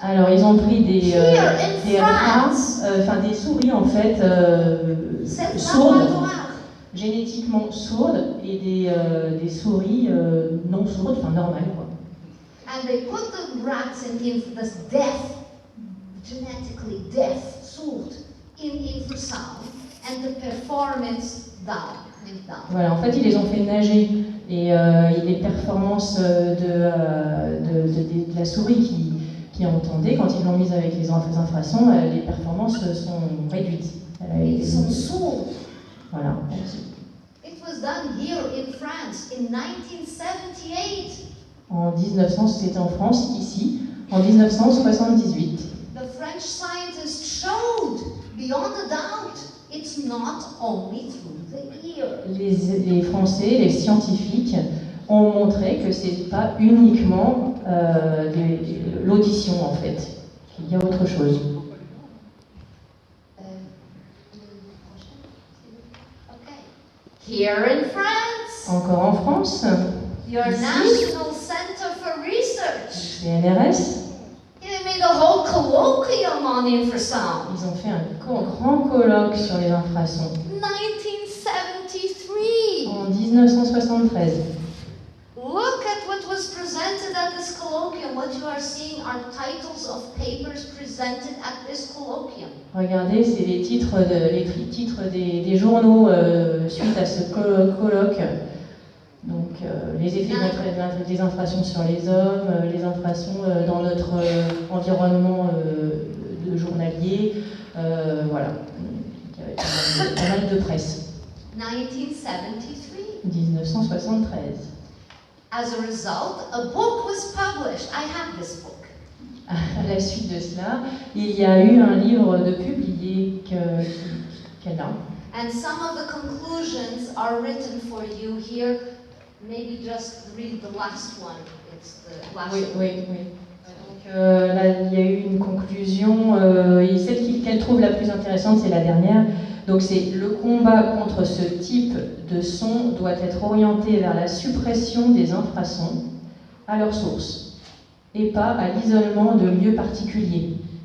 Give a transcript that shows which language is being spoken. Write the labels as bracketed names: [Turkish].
[French] Alors ils ont pris des rats, des souris en fait sourdes, génétiquement sourdes, et des souris non sourdes, normales quoi. [English] And they put the rats in this deaf, genetically deaf, sourd, in infrasound, and the performance went down. [French] Voilà, en fait ils les ont fait nager. Et les performances de la souris qui entendait, quand ils l'ont mise avec les infrasons, les performances sont réduites. Ils sont sourds. Voilà. [English] It was done here in France in 1978. [French] En 1900, c'était en France, ici, en 1978. [English] The French scientists showed, beyond a doubt, it's not only through the ear. [French] Les Français, les scientifiques, ont montré que c'est pas uniquement l'audition en fait. Il y a autre chose. [English] Okay. Here in France. [French] Encore en France. [English] Your National Center for Research. [French] CNRS. [English] They made a whole colloquium on infrasound. [French] Ils ont fait un grand colloque sur les infrasons. [English] 1973. [French] En 1973. [English] Look at what was presented at this colloquium. What you are seeing are titles of papers presented at this colloquium. [French] Regardez, c'est les titres, des journaux suite à ce colloque. Donc, les effets des infractions sur les hommes, les infractions dans notre environnement de journalier. Voilà. Il y avait pas mal de presse. [English] 1973. [French] 1973. [English] As a result, a book was published. I have this book. [French] À la suite de cela, il y a eu un livre de publié qu'elle a. [English] And some of the conclusions are written for you here. Maybe just read the last one. It's the last one. [French] Oui. Donc là, il y a eu une conclusion. Et celle qu'elle trouve la plus intéressante, c'est la dernière. Donc c'est le combat contre ce type de son doit être orienté vers la suppression des infrasons à leur source et pas à l'isolement de lieux particuliers.